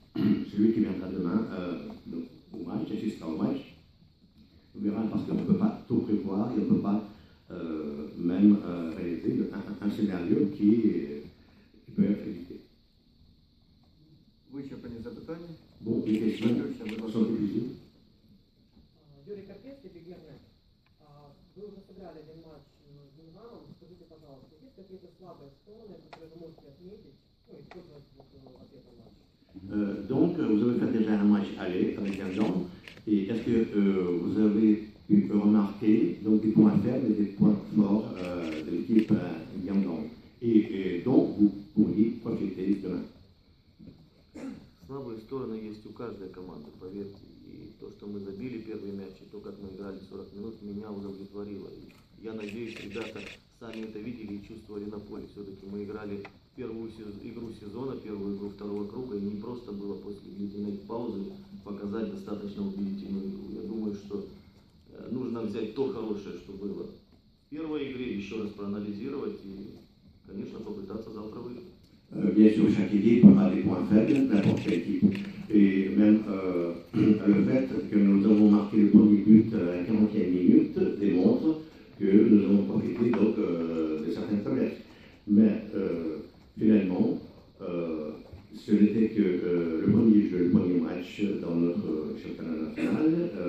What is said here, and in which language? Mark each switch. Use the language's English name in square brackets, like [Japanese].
[French] Celui qui viendra demain au match, assistera au match, on verra parce qu'on ne peut pas tout prévoir et on ne peut pas même réaliser un scénario qui peut être évité. [Ukrainian] Вичерпані запитання. [French] Bon, les questions sont difficiles. [Russian] Юрий Карпецкий, Бигернет. Вы уже сыграли один матч с Динамо. Скажите, пожалуйста, есть какие-то слабые стороны, которые вы можете отметить, ну, использовать в этом матче? [French] Donc, vous avez fait déjà un match aller avec Guingamp. Et est-ce que vous avez pu remarquer donc, des points faibles et des points forts de l'équipe Guingamp et dont vous pourriez profiter demain? [Russian] Слабые стороны есть у каждой команды, поверьте. И то, что мы забили первый мяч, и то, как мы играли 40 минут, меня удовлетворило. И я надеюсь, ребята сами это видели и чувствовали на поле. Все-таки мы играли первую игру сезона, первую игру второго круга, и не просто было после длительной паузы показать достаточно убедительную игру. Я думаю, что нужно взять то хорошее, что было в первой игре, еще раз проанализировать и, конечно, попытаться завтра выиграть. [French] Bien sûr, chaque équipe a des points faibles, n'importe quelle équipe. Et même le fait que nous avons marqué le premier but à la 40e minute démontre que nous avons profité donc de certaines faiblesses. Mais finalement, ce n'était que le premier jeu, le premier match dans notre championnat national.